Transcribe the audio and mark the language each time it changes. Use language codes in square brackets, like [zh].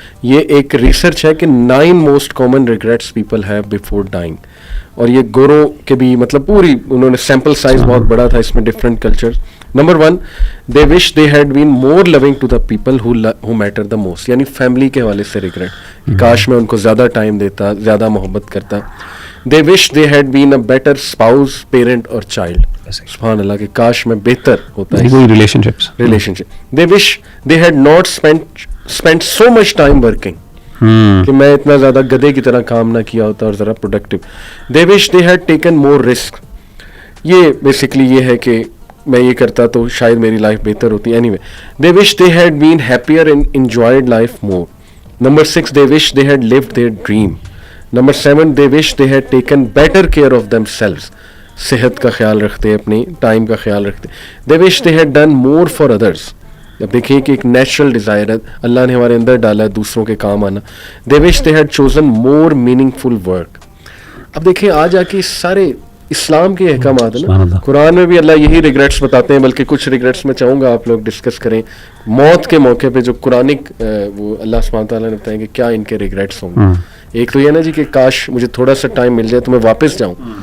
[ur] یہ ایک ریسرچ ہے کہ 9 [en] most common regrets people have before dying, [ur] اور یہ گوروں کے بھی مطلب پوری انہوں نے سیمپل سائز بہت بڑا تھا اس میں, different culture. Number 1, [en] they wish they had been more loving to the people who matter the most, [ur] یعنی فیملی کے حوالے سے ریگریٹ, کاش میں ان کو زیادہ ٹائم دیتا, زیادہ محبت کرتا. [en] they wish they had been a better spouse, parent اور child. [ur] سبحان اللہ, کہ کاش میں بہتر ہوتا ہے relation ship. [en] they wish they had not spent so much time working, [ur] کہ میں اتنا زیادہ گدے کی طرح کام نہ کیا ہوتا اور ذرا productive. [en] they wish they had taken more risk. [ur] یہ بیسکلی یہ ہے کہ میں یہ کرتا تو شاید میری لائف بہتر ہوتی. [en] Anyway, they wish they had been happier and enjoyed life more. Number 6, they wish they had lived their dream. Number 7, they wish they had taken better care of themselves. [ur] صحت کا خیال رکھتے, اپنی time کا خیال رکھتے. [en] they wish they had done more for others. [ur] اب دیکھیے کہ ایک نیچرل ڈیزائر ہے اللہ نے ہمارے اندر ڈالا ہے دوسروں کے کام آنا. [en] they wish they had chosen more meaningful work. [ur] اب دیکھیں آ جا کے سارے اسلام کے احکامات ہیں نا, قرآن میں بھی اللہ یہی ریگریٹس بتاتے ہیں, بلکہ کچھ ریگریٹس میں چاہوں گا آپ لوگ ڈسکس کریں موت کے موقع پہ, جو قرآنک وہ اللہ سبحانہ تعالیٰ نے بتائیں کہ کیا ان کے ریگریٹس ہوں گے. ایک تو یہ نا جی کہ کاش مجھے تھوڑا سا ٹائم مل جائے تو میں واپس جاؤں.